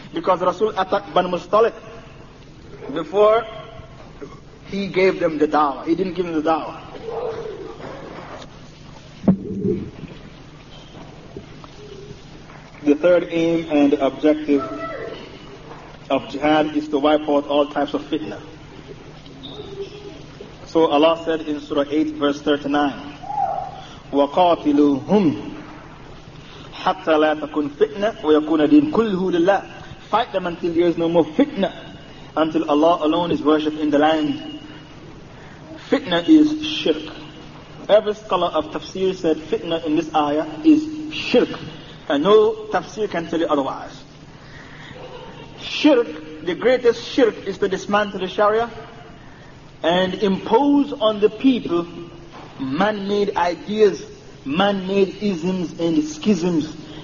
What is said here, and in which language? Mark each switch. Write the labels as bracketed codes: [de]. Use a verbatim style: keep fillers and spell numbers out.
[en] Because Rasul attacked Banu Mustalik before he gave them the da'wah. He didn't give them the da'wah. The third aim and objective of jihad is to wipe out all types of fitna. So Allah said in Surah eight verse thirty-nine, [ar] وَقَاتِلُوهُمْ حَتَّى لَا تَكُنْ فِتْنَةً وَيَكُونَ دِينٌ كُلُّهُ لِلَّهِ. [en] Fight them until there is no more fitna, until Allah alone is worshipped in the land. Fitna is shirk. Every scholar of tafsir said fitna in this ayah is shirk. And no tafsir can tell you otherwise. Shirk, the greatest shirk is to dismantle the Sharia and impose on the people man-made ideas, man-made isms and schisms.